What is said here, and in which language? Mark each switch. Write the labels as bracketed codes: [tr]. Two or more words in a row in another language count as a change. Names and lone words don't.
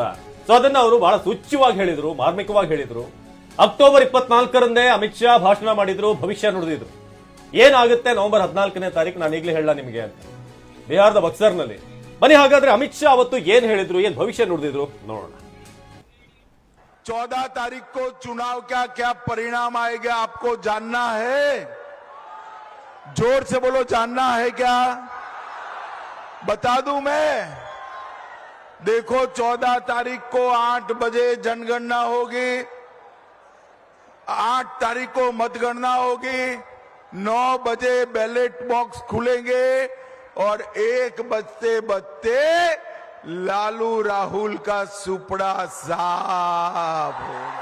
[kn] ಸೊ ಅದನ್ನ ಅವರು ಬಹಳ ಸೂಚ್ಯವಾಗಿ ಹೇಳಿದ್ರು, ಮಾರ್ಮಿಕವಾಗಿ ಹೇಳಿದ್ರು. ಅಕ್ಟೋಬರ್ 24ರಂದೇ ಅಮಿತ್ ಶಾ ಭಾಷಣ ಮಾಡಿದ್ರು, ಭವಿಷ್ಯ ನುಡಿದಿದ್ರು. ಏನಾಗುತ್ತೆ ನವೆಂಬರ್ 14ನೇ ತಾರೀಕು ನಾನು ಈಗಲೇ ಹೇಳ ನಿಮ್ಗೆ ಅಂತ ಬಿಹಾರದ ಬಕ್ಸರ್ ನಲ್ಲಿ. ಬನ್ನಿ ಹಾಗಾದ್ರೆ ಅಮಿತ್ ಶಾ ಅವತ್ತು ಏನ್ ಹೇಳಿದ್ರು, ಏನ್ ಭವಿಷ್ಯ ನುಡಿದಿದ್ರು ನೋಡೋಣ. [hi] 14 तारीख को चुनाव का क्या परिणाम आएगा आपको जानना है? जोर से बोलो, जानना है क्या? बता दूं मैं? देखो 14 तारीख को 8 बजे जनगणना होगी, 8 तारीख को मतगणना होगी, 9 बजे [en] ballot box [hi] खुलेंगे और 1 बजते लालू राहुल का सुपड़ा साफ होगा।